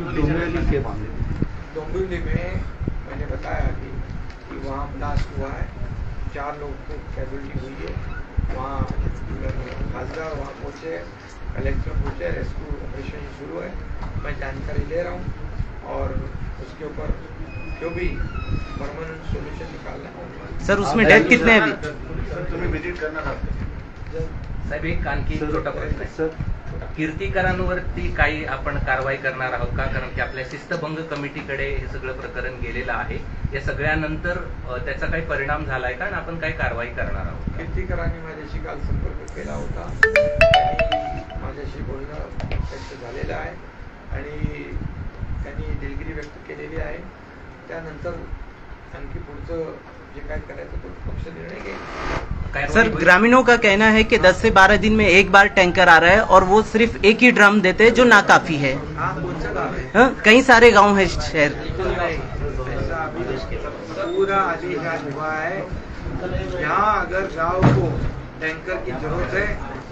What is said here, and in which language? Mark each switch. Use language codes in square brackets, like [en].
[hi] डोंबिवली में मैंने बताया कि वहाँ ब्लास्ट हुआ है, 4 लोगों को कैजुअल्टी हुई है. वहाँ खासदार वहाँ पहुँचे, कलेक्टर पहुँचे, रेस्क्यू ऑपरेशन शुरू है. मैं जानकारी ले रहा हूँ और उसके ऊपर जो भी परमानेंट सोल्यूशन निकालना है. सर, उसमें डेथ कितने हैं अभी? [mr] तुम्ही विजिट करणार आहात? साहेब, एक आणखी छोटा प्रश्न आहे. कीर्तिकरांवरती काही आपण कारवाई करणार आहोत का? कारण की आपल्या शिस्तभंग कमिटीकडे हे सगळं प्रकरण गेलेलं आहे. या सगळ्यानंतर त्याचा काही परिणाम झालाय का आणि आपण काही कारवाई करणार आहोत? कीर्तिकरांनी माझ्याशी काल संपर्क केला होता आणि माझ्याशी बोलणं त्यांचं झालेलं आहे आणि त्यांनी दिलगिरी व्यक्त केलेली आहे. त्यानंतर आणखी पुढचं जे काय करायचं तो पक्ष निर्णय घेईल. [hi] सर, ग्रामीणों का कहना है कि 10 से 12 दिन में एक बार टैंकर आ रहा है और वो सिर्फ एक ही ड्रम देते हैं जो नाकाफी है. कौन सा गाँव है? कई सारे गांव है शहर. ऐसा अभी पूरा आदेश आज हुआ है. यहाँ अगर गाँव को टैंकर की जरूरत है